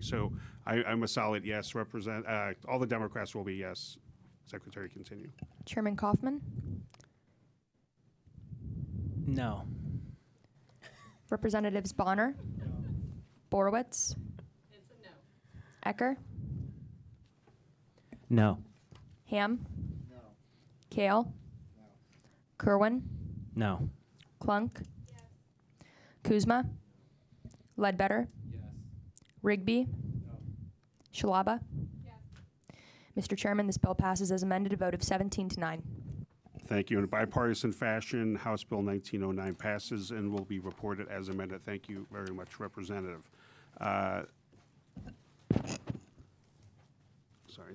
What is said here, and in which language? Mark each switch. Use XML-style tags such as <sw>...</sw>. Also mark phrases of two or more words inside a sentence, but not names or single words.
<en>So I'm a solid yes. All the Democrats will be yes. Secretary, continue. Chairman Kaufman? No. Representatives Bonner? No. Borowitz? It's a no. Ecker? No. Ham? No. Kale? No. Kerwin? No. Clunk? Yes. Kuzma? Ledbetter? Yes. Rigby? No. Shalaba? Yes. Mr. Chairman, this bill passes as amended, a vote of 17 to 9. Thank you. In a bipartisan fashion, House Bill 1909 passes and will be reported as amended. Thank you very much, Representative. Sorry.</en>